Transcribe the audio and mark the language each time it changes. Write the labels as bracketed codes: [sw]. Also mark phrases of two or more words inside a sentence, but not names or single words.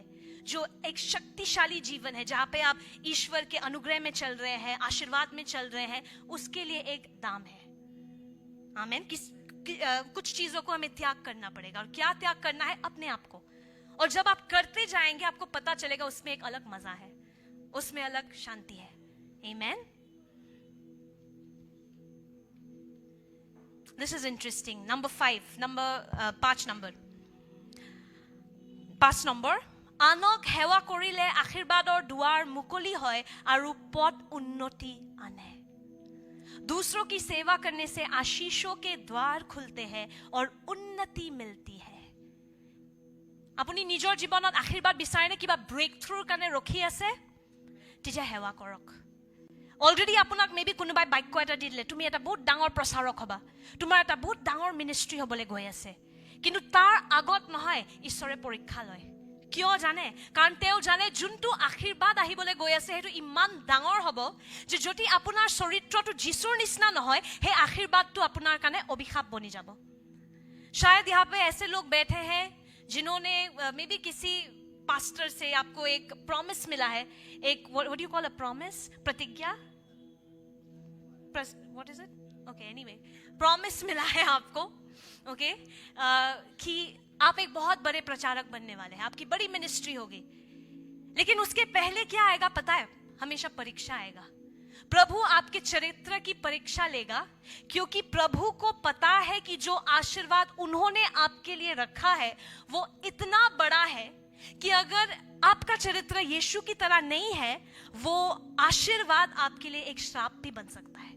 [hi] जो एक शक्तिशाली जीवन है, जहाँ पे आप ईश्वर के अनुग्रह में चल रहे हैं, आशीर्वाद में चल रहे हैं, उसके लिए एक दाम है। आमीन। कुछ चीजों को हमें त्याग करना पड़ेगा। और क्या त्याग करना है? अपने आप को। और जब आप करते जाएंगे, आपको पता चलेगा उसमें एक अलग मजा है, उसमें अलग शांति है। [en] आमीन। This is interesting. [as] Number 5 নম্বৰ, আনক সেৱা কৰিলে আশীৰ্বাদৰ দুৱাৰ মুকলি হয় আৰু পথ উন্নতি আনে। [hi] दूसरों की सेवा करने से आशीषों के द्वार खुलते हैं और उन्नति मिलती है। [as] আপুনি নিজৰ জীৱনত আশীৰ্বাদ বিচাৰে নে? কিবা [en] break through [as] কাৰণে ৰখি আছে? তেতিয়া সেৱা কৰক। অলৰেডি আপোনাক মেবি কোনোবাই বাক্য এটা দি দিলে, তুমি এটা বহুত ডাঙৰ প্ৰচাৰক হবা, তোমাৰ এটা বহুত ডাঙৰ মিনিষ্ট্ৰী হ'বলৈ গৈ আছে, কিন্তু তাৰ আগত নহয়, ঈশ্বৰে পৰীক্ষা লয়। কিয় জানে? কাৰণ তেওঁ জানে যোনটো আশীৰ্বাদ আহিবলৈ গৈ আছে সেইটো ইমান ডাঙৰ হ'ব যে যদি আপোনাৰ চৰিত্ৰটো যিশুৰ নিচিনা নহয়, সেই আশীৰ্বাদটো আপোনাৰ কাৰণে অভিশাপ বনি যাব। [hi] शायद यहाँ पे ऐसे लोग बैठे हैं जिन्होंने [en] maybe [hi] किसी पास्टर से आपको एक प्रॉमिस मिला है, एक [en] what do you call a promise, [hi] प्रतिज्ञा, [en] what is it, okay, anyway, [hi] प्रॉमिस मिला है आपको, ओके, कि आप एक बहुत बड़े प्रचारक बनने वाले हैं, आपकी बड़ी मिनिस्ट्री होगी। लेकिन उसके पहले क्या आएगा पता है? हमेशा परीक्षा आएगा। प्रभु आपके चरित्र की परीक्षा लेगा, क्योंकि प्रभु को पता है कि जो आशीर्वाद उन्होंने आपके लिए रखा है वो इतना बड़ा है कि अगर आपका चरित्र यीशु की तरह नहीं है, वो आशीर्वाद आपके लिए एक श्राप भी बन सकता है।